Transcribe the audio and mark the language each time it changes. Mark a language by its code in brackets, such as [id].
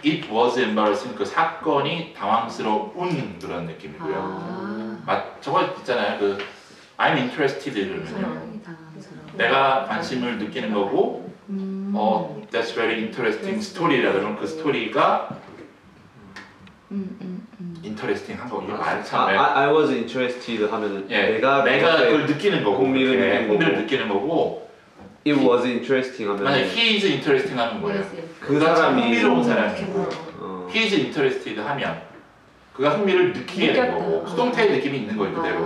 [ko] it was embarrassing 그 사건이 당황스러운 그런 느낌이고요. 저거 있잖아요. 그 I'm interested 그러면요. 내가 관심을 느끼는 거고 that's very interesting story 라 그러면 그 스토리가 interesting 한 거. 이게 말이 참 [en] I was interested 하면은 [ko] 예, 내가 그걸 느끼는 거고 흥미를 느끼는 거고 [en] it was interesting 하면 [ko] 만약 he is interesting 하면 뭐예요? 그 그가 참 사람이 흥미로운 사람이고 he is interested 하면 그가 흥미를 느끼게 된 거고 수동태의 느낌이 있는 거예요 그대로.